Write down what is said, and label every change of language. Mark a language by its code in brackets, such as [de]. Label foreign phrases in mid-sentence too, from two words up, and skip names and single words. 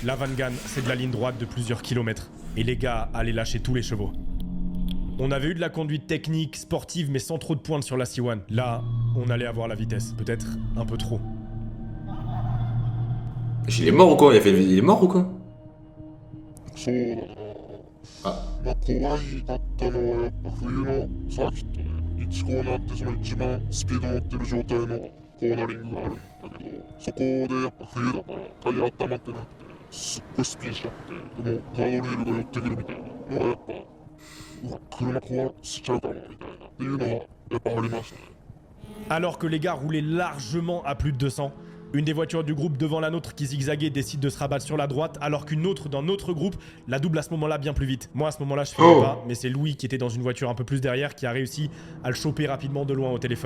[fr] La Van Gan, c'est de la ligne droite de plusieurs kilomètres. Et les gars allaient lâcher tous les chevaux. On avait eu de la conduite technique, sportive, mais sans trop de pointe sur la C1. Là, on allait avoir la vitesse. Peut-être un peu trop. Il est mort ou quoi? Il est mort ou quoi? [ja] そうだなあまあ怖いかったのはやっぱ冬のサーキットで1コーナーってその一番スピード乗ってる状態のコーナリングがあるんだけど、そこでやっぱ冬だからタイヤ温まってなくてすっごいスピンしちゃって、でもガードレールが寄ってくるみたいなのはやっぱうわ車壊しちゃうかもみたいなっていうのはやっぱありましたね。 [fr] Alors que les gars roulaient largement à plus de 200, une des voitures du groupe devant la nôtre qui zigzaguait décide de se rabattre sur la droite, alors qu'une autre dans notre groupe la double à ce moment-là bien plus vite. Moi à ce moment-là je filmais pas, mais c'est Louis qui était dans une voiture un peu plus derrière qui a réussi à le choper rapidement de loin au téléphone.